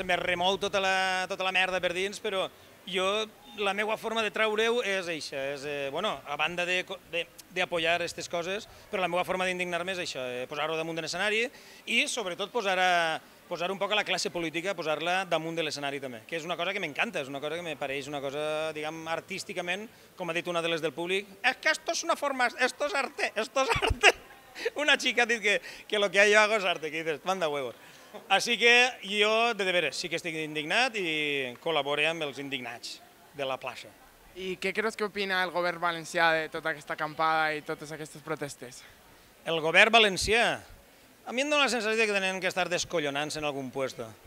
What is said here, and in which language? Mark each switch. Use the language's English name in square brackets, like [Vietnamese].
[Catalan] Se me remou tota la merda per dins, però jo, la meva forma de treure-ho és això, és, bueno, a banda d'apoyar aquestes coses, però la meva forma d'indignar-me és això, posar-ho damunt de l'escenari i, sobretot, posar un poc a la classe política, posar-la damunt de l'escenari també, que és una cosa que m'encanta, és una cosa que me pareix una cosa, diguem, artísticament, com ha dit una de les del públic, és que [Spanish] esto es una forma, esto es arte, [Catalan] esto es arte. Una xica ha dit [Spanish] que lo que yo hago es arte, que dices, manda huevos. [Catalan] Així que jo, de veres, sí que estic indignat i col·laboré amb els indignats de la plaça. I què creus que opina el govern valencià de tota aquesta acampada i totes aquestes protestes? El govern valencià, a mi em dóna la sensació que tenen que estar descollonant-se en algun puesto.